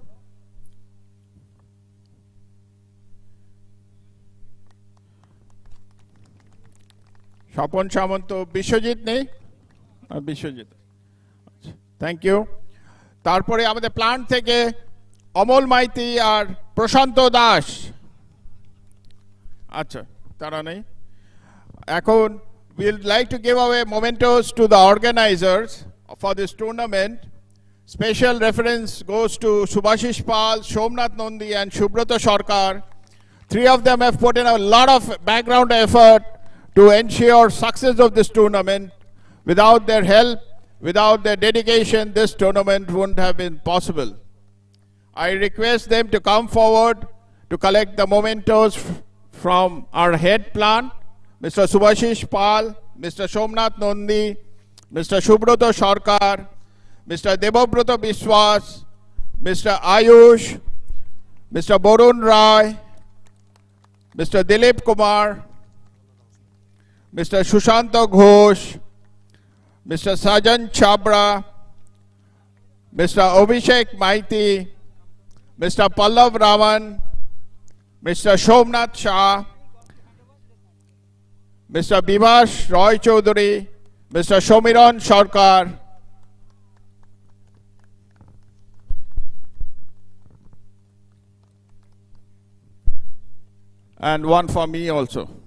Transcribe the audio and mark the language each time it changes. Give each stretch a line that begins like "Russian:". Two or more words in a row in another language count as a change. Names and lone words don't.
Bangla: স্বপন সামন্ত, বিশ্বজিৎ নেই, বিশ্বজিৎ,
English: thank you.
Bangla: তারপরে আমাদের প্লান্ট থেকে অমল মাইতি আর প্রশান্ত দাস, আচ্ছা তারা নেই।
English: এখন we'd like to give away mementos to the organizers for this tournament. Special reference goes to Subhashish Pal, Somnath Nandi and Shubhrata Sarkar. Three of them have put in a lot of background effort to ensure success of this tournament. Without their help, without their dedication, this tournament wouldn't have been possible. I request them to come forward to collect the mementos from our head plant, Mr. Subhashish Pal, Mr. Somnath Nondi, Mr. Shubroto Sarkar, Mr. Debobroto Biswas, Mr. Ayush, Mr. Borun Rai, Mr. Dilip Kumar, Mr. Shushanto Ghosh, Mr. Sajan Chabra, Mr. Abhishek Maiti, Mr. Pallav Raman, Mr. Somnath Shah, Mr. Bivash Roy Chaudhary, Mr. Shomiran Sarkar, and one for me also.